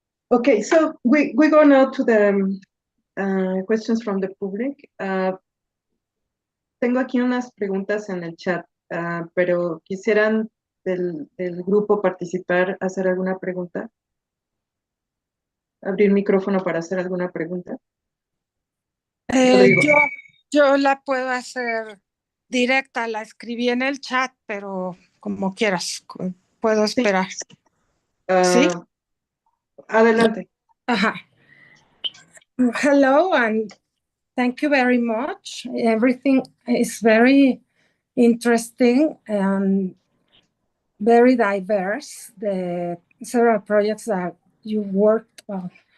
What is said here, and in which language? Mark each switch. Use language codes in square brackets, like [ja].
[en] Okay, so we go now to the questions from the public. [es] Tengo aquí unas preguntas en el chat, pero quisieran del grupo participar, hacer alguna pregunta. Abrir micrófono para hacer alguna pregunta. Rodrigo. Yo la puedo hacer directa, la escribí en el chat, pero como quieras, puedo esperar. ¿Sí? Adelante. [en] Hello, and thank you very much. Everything is very interesting and very diverse, the several projects that you worked on.